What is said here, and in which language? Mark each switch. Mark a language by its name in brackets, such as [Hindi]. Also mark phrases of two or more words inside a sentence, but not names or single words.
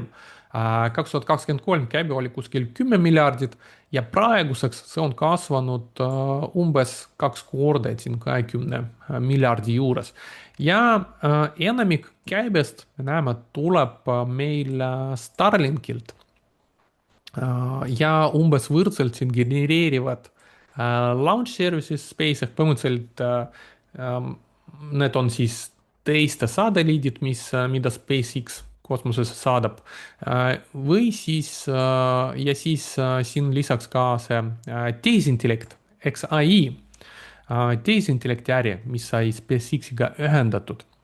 [Estonian] 2023 käive oli kuskil 10 miljardit ja praeguseks see on kasvanud umbes 2 korda, et siin 20 miljardi juures. Ja enamik käibest, me näeme, tuleb meil Starlinkilt. Ja umbes võrdselt siin genereerivad [English] launch services space [Estonian] ehk põhimõtteliselt need on siis teiste satelliidid, mida SpaceX kosmosesse saadab. Või siis ja siis siin lisaks ka see tehisintellekt, XAI, tehisintellekti äri, mis sai SpaceX-iga ühendatud.